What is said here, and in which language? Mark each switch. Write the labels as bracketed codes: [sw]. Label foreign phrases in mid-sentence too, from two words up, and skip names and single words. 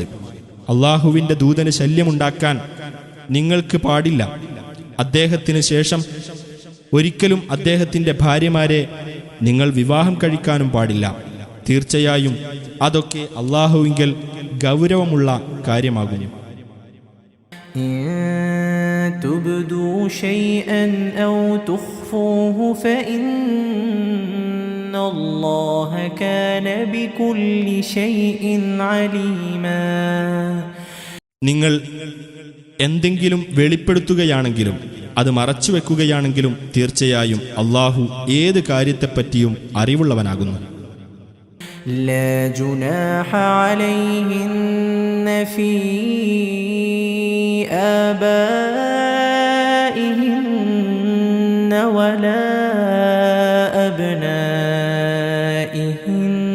[ml] അള്ളാഹുവിന്റെ ദൂതന് ശല്യമുണ്ടാക്കാൻ നിങ്ങൾക്ക് പാടില്ല. അദ്ദേഹത്തിന് ശേഷം ഒരിക്കലും അദ്ദേഹത്തിന്റെ ഭാര്യമാരെ നിങ്ങൾ വിവാഹം കഴിക്കാനും പാടില്ല. തീർച്ചയായും അതൊക്കെ അള്ളാഹുവിങ്കൽ ഗൗരവമുള്ള കാര്യമാകുന്നു. [ar] تبدوا شيئا أو تخفوه فإن الله كان بكل شيء عليما. [ml] നിങ്ങൾ എന്തെങ്കിലും വെളിപ്പെടുത്തുകയാണെങ്കിലും അത് മറച്ചുവെക്കുകയാണെങ്കിലും തീർച്ചയായും അള്ളാഹു ഏത് കാര്യത്തെപ്പറ്റിയും അറിവുള്ളവനാകുന്നു. [ar] لا جناح عليهن في آبائهن ولا أبنائهن